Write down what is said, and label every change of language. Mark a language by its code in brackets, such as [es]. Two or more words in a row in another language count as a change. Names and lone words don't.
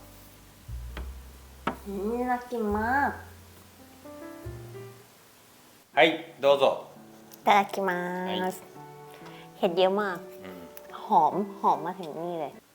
[th] น่ากินมาก [ja] はいどうぞ [th] いただきますเห็ดเยอะมาก หอมมาถึงนี่เลย